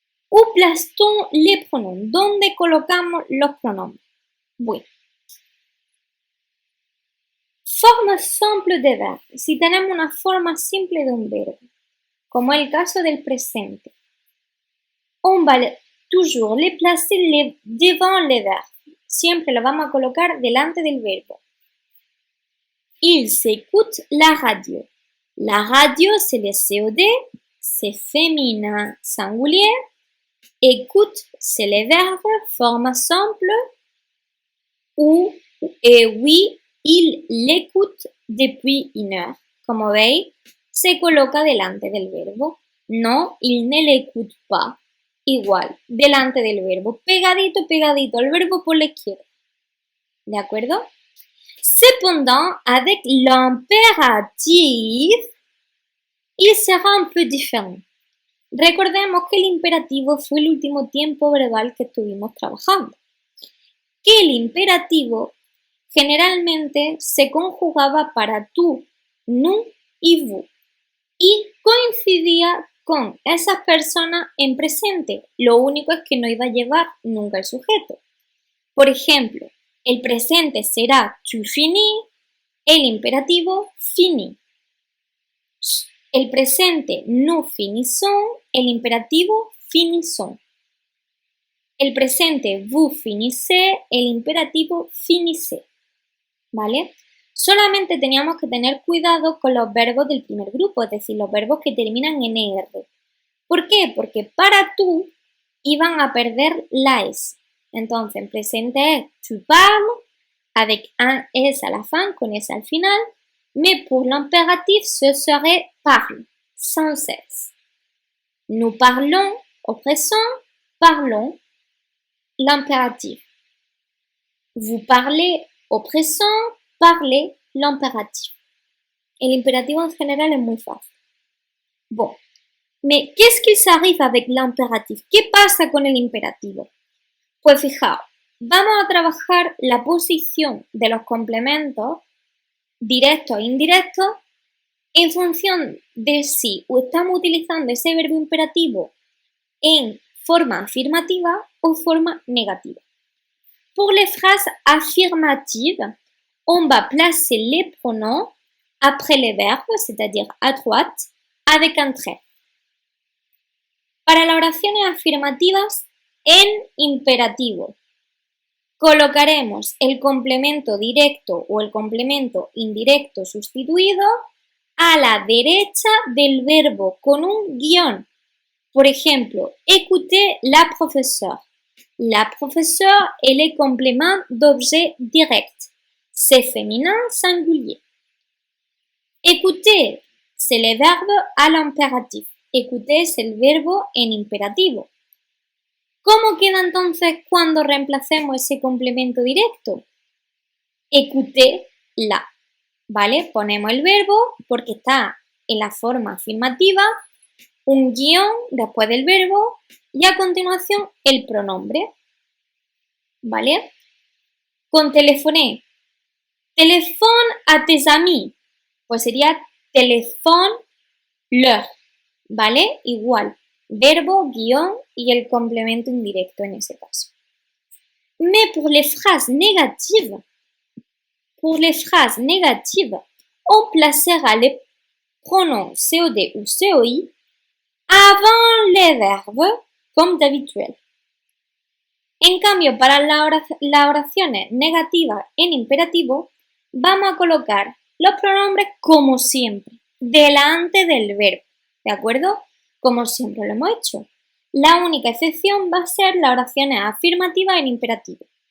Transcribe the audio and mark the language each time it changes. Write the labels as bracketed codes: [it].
[fr] Où place-t-on les pronoms? [es] ¿Dónde colocamos los pronombres? Bueno. Forma simple de verbo. Si tenemos una forma simple de un verbo, como el caso del presente, [fr] on va toujours les placer devant les verbes. [es] Siempre lo vamos a colocar delante del verbo. [fr] Ils écoutent la radio. La radio, c'est le COD, c'est féminin singulier. Écoute, c'est le verbe, forme simple. Ou, et oui, il l'écoute depuis une heure. [es] Como veis, se coloca delante del verbo. No, [fr] il ne l'écoute pas. [es] Igual, delante del verbo. Pegadito, pegadito, el verbo por la izquierda. ¿De acuerdo? [fr] Cependant, avec l'impératif, il sera un peu différent. [es] Recordemos que el imperativo fue el último tiempo verbal que estuvimos trabajando. Que el imperativo generalmente se conjugaba para tú, nous y vous. Y coincidía con esas personas en presente. Lo único es que no iba a llevar nunca el sujeto. Por ejemplo, el presente será [fr] tu finis, [es] el imperativo fini. El presente [fr] nous finissons, [es] el imperativo finissons. El presente [fr] vous finissez, [es] el imperativo finissez. ¿Vale? Solamente teníamos que tener cuidado con los verbos del primer grupo, es decir, los verbos que terminan en ER. ¿Por qué? Porque para tú iban a perder la S. Entonces, en presente es [fr] tu parles, avec un S à la fin, [es] con S al final, [fr] mais pour l'impératif, ce serait parle, sans S. Nous parlons au présent, parlons, l'impératif. Vous parlez au présent, parlez, l'impératif. [es] El imperativo en general es muy fácil. [fr] Bon, mais qu'est-ce qui s'arrive avec l'impératif? [es] ¿Qué pasa con el imperativo? Pues fijaos, vamos a trabajar la posición de los complementos directos e indirectos en función de si estamos utilizando ese verbo imperativo en forma afirmativa o forma négative. [fr] Pour les phrases affirmatives, on va placer les pronoms après les verbes, c'est-à-dire à droite, avec un trait. [es] Para las oraciones afirmativas, en imperativo, colocaremos el complemento directo o el complemento indirecto sustituido a la derecha del verbo con un guión. Por ejemplo, [fr] écoutez la professeure. La professeure est le complément d'objet direct. C'est féminin singulier. Écouter, c'est le verbe à l'impératif. Écouter, c'est [es] el verbo en imperativo. ¿Cómo queda entonces cuando reemplacemos ese complemento directo? [fr] Écouter la, [es] ¿vale? Ponemos el verbo porque está en la forma afirmativa, un guión después del verbo y a continuación el pronombre, ¿vale? Con téléphoner, [fr] téléphone à tes amis, [es] pues sería [fr] téléphone leur, [es] ¿vale? Igual, verbo, guión y el complemento indirecto en ese caso. [fr] Mais pour les phrases négatives, on placera les pronoms COD ou COI avant les verbes, comme d'habitude. [es] En cambio, para las oraciones negativas en imperativo, vamos a colocar los pronombres como siempre, delante del verbo, ¿de acuerdo? Como siempre lo hemos hecho. La única excepción va a ser las oraciones afirmativas en imperativo.